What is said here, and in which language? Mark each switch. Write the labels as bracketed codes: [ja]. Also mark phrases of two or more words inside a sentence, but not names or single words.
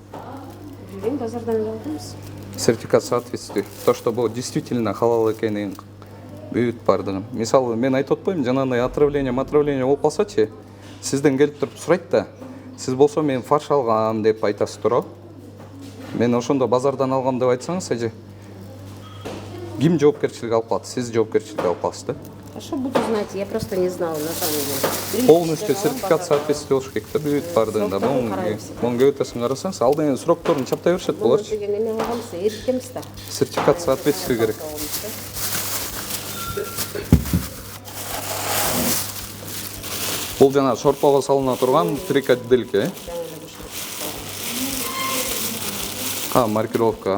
[ky] Билбейм, базардан эле алдыбыз. [ru] Сертификат соответствия. То, что [ky] бул действительно халал экенин бүт бардыгын. Мисалы, мен айтып атпайм, жанагындай отравление болуп калсачы, сизден келип туруп сурайт да, сиз болсо мен фарш алгам деп айтасыз туурабы? Мен ошондо базардан алгам деп айтсаңыз эже, ким жоопкерчилик алып калат? Сиз жоопкерчилик алып каласыз да. [ru] А что буду знать? Я просто не знала на самом деле. Полностью сертификат соответствие [ky] болуш керек да бүт бардыгында. Муну көп өтөсүн карасаңыз, алдын срокторун чаптай беришет буларчы. Деген эме кылганбыз, эркемиз да. [ru] Сертификат соответствие [ky] керек. Бул жана шорпого салына турган фрикаделька, маркировка.